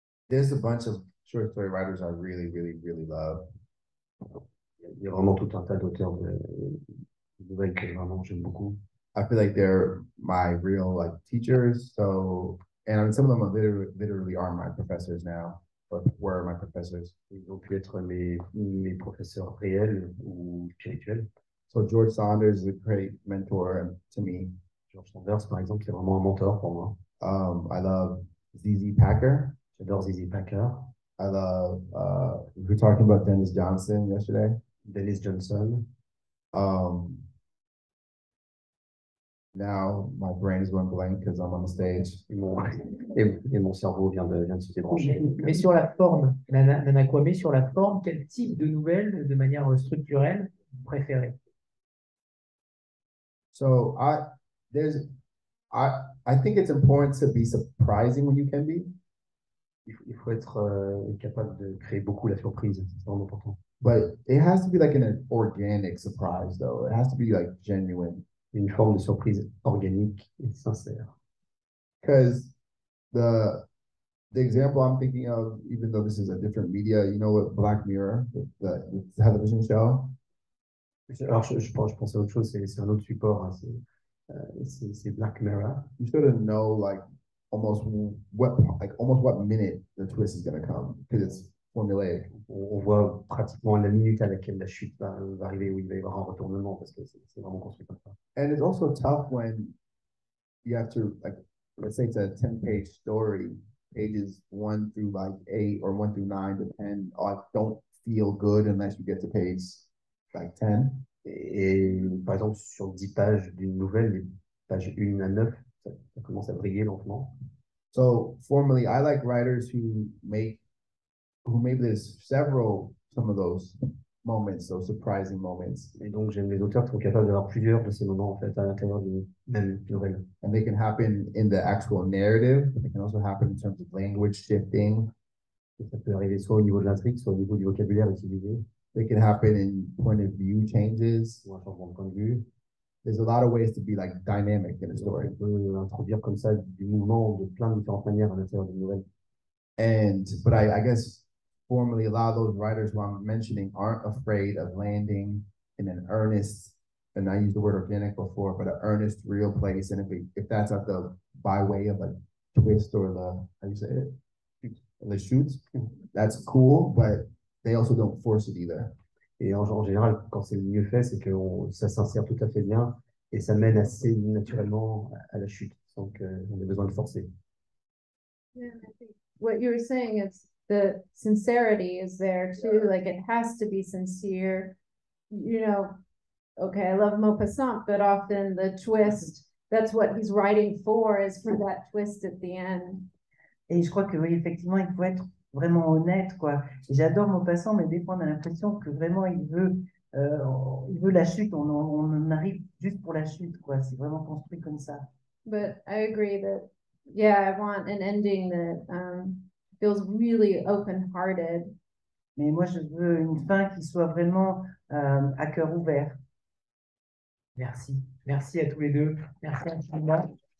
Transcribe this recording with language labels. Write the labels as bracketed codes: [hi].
[en] There's a bunch of short story writers I really, really, really love. [fr] Il y a vraiment tout un tas d'auteurs de nouvelles que vraiment j'aime beaucoup. [en] I feel like they're my real like teachers. So, and I mean, some of them are literally are my professors now, or were my professors. [fr] Ils ont pu être mes professeurs réels ou spirituels. [en] So George Saunders is a great mentor to me. [fr] George Sanders, par exemple, c'est vraiment un mentor pour moi. [en] I love ZZ Packer. [fr] J'adore ZZ Packer. [en] I love, we were talking about Dennis Johnson yesterday. Dennis Johnson. Now my brain is going blank because I'm on the stage. [fr] Et mon cerveau vient de se débrancher. Mais sur la forme, Nana Kwame, sur la forme, quel type de nouvelle, de manière structurelle, vous préférez? [en] So I think it's important to be surprising when you can be. [fr] Il faut être capable de créer beaucoup la surprise, c'est vraiment important. [en] But it has to be like an organic surprise, though. It has to be like genuine. [fr] Une forme de surprise organique et sincère. [en] Because the example I'm thinking of, even though this is a different media, you know what, Black Mirror, the television show. [fr] Alors je pense à autre chose, c'est un autre support, hein, c'est Black Mirror. [en] You sort of know like almost what minute the twist is gonna come because it's formulaic. [fr] On voit pratiquement la minute à laquelle la chute va arriver, où il va y avoir un retournement, parce que c'est vraiment construit comme ça. [en] And it's also tough when you have to, like, let's say it's a 10-page story, pages 1 through like 8 or 1 through 9 depend, don't feel good unless you get to page like 10. [fr] Et par exemple, sur 10 pages d'une nouvelle, les pages 1 à 9, ça commence à briller lentement. [en] So formally, I like writers who maybe there's some of those moments, those surprising moments. [fr] Et donc, j'aime les auteurs qui sont capables d'avoir plusieurs de ces moments, en fait, à l'intérieur d'une même nouvelle. [en] And they can happen in the actual narrative, but they can also happen in terms of language shifting. [fr] Et ça peut arriver soit au niveau de l'intrigue, soit au niveau du vocabulaire utilisé. [en] They can happen in point of view changes. [fr] Ou un changement de point de vue. [en] There's a lot of ways to be like dynamic in a story. [fr] On peut introduire comme ça du mouvement de plein de différentes manières à l'intérieur d'une nouvelle. [en] But I guess formally a lot of those writers who I'm mentioning aren't afraid of landing in an earnest, and I used the word organic before, but an earnest, real place. And if that's at the by way of a twist or how do you say it? The shoots, that's cool, but they also don't force it either. [fr] Et en général, quand c'est mieux fait, c'est que ça s'insère tout à fait bien et ça mène assez naturellement à la chute, sans qu'on ait besoin de forcer. [en] Yeah, I think what you were saying is the sincerity is there too. Like it has to be sincere. You know, okay, I love Maupassant, but often the twist, that's what he's writing for, is for that twist at the end. [fr] Et je crois que oui, effectivement, il faut être vraiment honnête, quoi. Et j'adore Maupassant, mais des fois, on a l'impression que vraiment, il veut la chute. On en arrive juste pour la chute, quoi. C'est vraiment construit comme ça. [en] But I agree that, yeah, I want an ending that feels really open-hearted. [fr] Mais moi, je veux une fin qui soit vraiment à cœur ouvert. Merci. Merci à tous les deux. Merci infiniment.